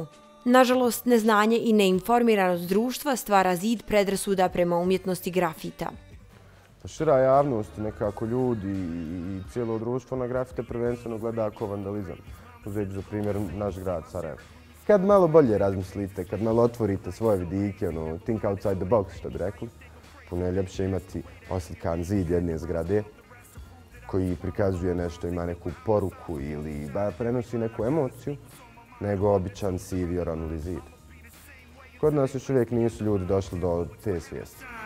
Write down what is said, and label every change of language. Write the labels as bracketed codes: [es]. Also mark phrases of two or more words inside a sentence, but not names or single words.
[bs] Nažalost, neznanje i neinformiranost društva stvara zid predrasuda prema umjetnosti grafita. Šira javnost, nekako ljudi i cijelo društvo na grafite prvenstveno gleda kao vandalizam. Uzeti za primjer naš grad Sarajevo. Kad malo bolje razmislite, kad malo otvorite svoje vidike, [en] think outside the box, [bs] što bi rekli, puno je ljepše imati oslikan zid jedne zgrade koji prikazuje nešto, ima neku poruku ili prenosi neku emociju, nego običan sivi oronuli zid. Kod nas još uvijek nisu ljudi došli do te svijesti.